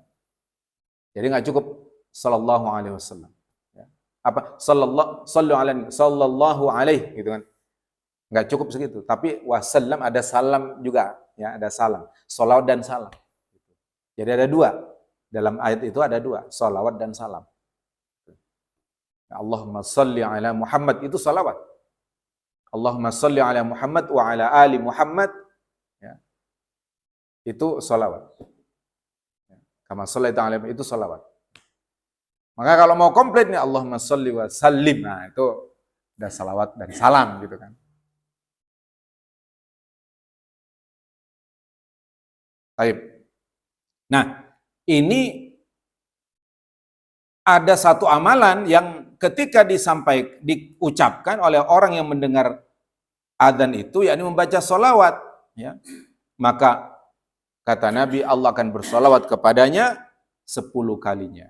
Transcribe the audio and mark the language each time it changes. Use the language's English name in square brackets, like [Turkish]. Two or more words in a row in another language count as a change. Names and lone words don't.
[Indonesian] Jadi nggak cukup [Arabic] صلى الله عليه وسلم. [Indonesian] Ya. Apa? [Arabic] صلى الله عليه [Indonesian] gitu kan. Nggak cukup segitu. Tapi wasallam ada salam juga. Ya, ada salam. Salawat dan salam. Jadi ada dua. Dalam ayat itu ada dua. Salawat dan salam. [Arabic] اللهم صل على محمد [Indonesian] itu salawat. [Arabic] اللهم صل على محمد وعلى آل محمد. [Indonesian] Ya. Itu salawat. [Arabic] كما صلي تعالى [Indonesian] itu salawat. Maka kalau mau komplit nih [Arabic] اللهم صل وسلم. [Indonesian] Nah itu udah salawat dan salam gitu kan. Baik. Nah ini ada satu amalan yang ketika diucapkan oleh orang yang mendengar adzan itu, yakni membaca sholawat, ya, maka kata Nabi Allah akan bersolawat kepadanya 10 kalinya.